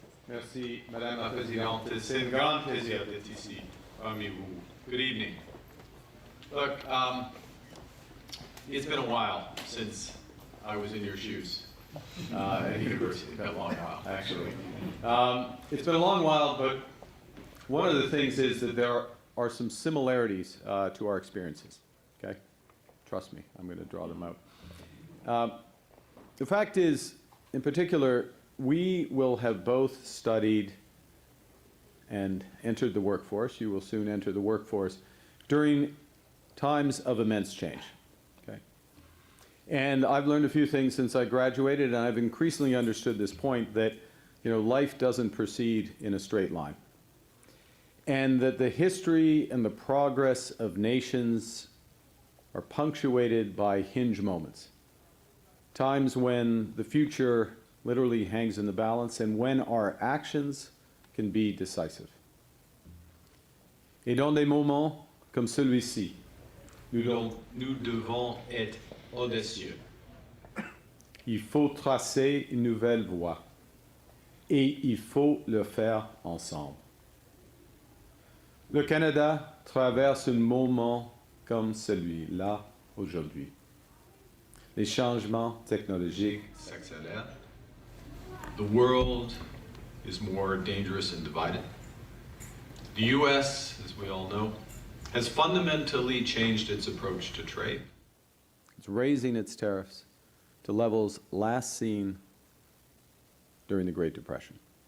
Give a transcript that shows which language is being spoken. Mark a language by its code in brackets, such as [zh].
[fr] Merci, Madame la Présidente. C'est un grand plaisir d'être ici parmi vous. [en] Good evening. Look, it's been a while since I was in your shoes at university. It's been a long while, actually. It's been a long while, but one of the things is that there are some similarities to our experiences. Okay? Trust me, I'm going to draw them out. The fact is, in particular, we will have both studied and entered the workforce. You will soon enter the workforce during times of immense change. Okay? And I've learned a few things since I graduated, and I've increasingly understood this point that, you know, life doesn't proceed in a straight line. And that the history and the progress of nations are punctuated by hinge moments. Times when the future literally hangs in the balance, and when our actions can be decisive. [fr] Et dans des moments comme celui-ci, nous devons être audacieux. Il faut tracer une nouvelle voie, et il faut le faire ensemble. Le Canada traverse un moment comme celui-là aujourd'hui. Les changements technologiques s'accélèrent. [en] The world is more dangerous and divided. The U.S., as we all know, has fundamentally changed its approach to trade. It's raising its tariffs to levels last seen during the Great Depression.